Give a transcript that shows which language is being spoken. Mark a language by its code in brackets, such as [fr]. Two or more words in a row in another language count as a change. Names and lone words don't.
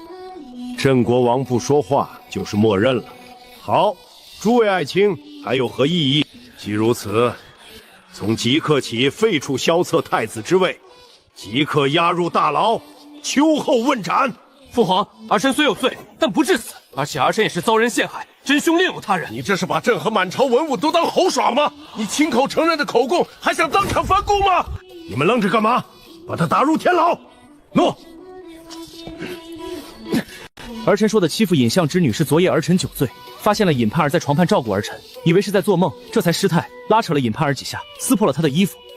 [zh] 鄭國王不說話，就是默認了。好，諸位愛卿，還有何異議？既如此，從即刻起廢除蕭策太子之位，即刻押入大牢，秋後問斬。父皇，兒臣雖有罪，但不至死，而且兒臣也是遭人陷害，真凶另有他人。你這是把朕和滿朝文武都當猴耍嗎？你親口承認的口供，還想當場翻供嗎？你們愣着幹嘛？把他打入天牢。諾。兒臣說的欺負尹相之女是昨夜兒臣酒醉，發現了尹盼兒在床畔照顧兒臣，以為是在做夢，這才失態，拉扯了尹盼兒幾下，撕破了她的衣服。